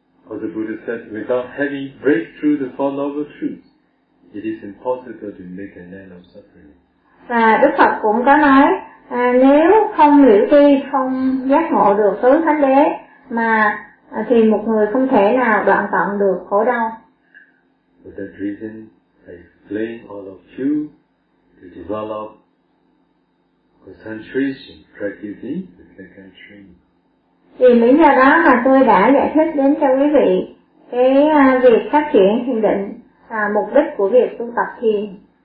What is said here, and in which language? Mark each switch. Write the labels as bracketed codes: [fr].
[en] As the Buddha said, without having breakthrough the Four Noble Truths, it is impossible to make an end of suffering. [vi] Và Đức Phật cũng có nói, nếu không liễu tri, không giác ngộ được tứ thánh đế, mà thì một người không thể nào đoạn tận được khổ đau. [en] For that reason, I explain all of you to develop concentration, practicing the second training. [vi] Vì lý do đó mà tôi đã giải thích đến cho quý vị cái việc phát triển thiền định và mục đích của việc tu tập thiền.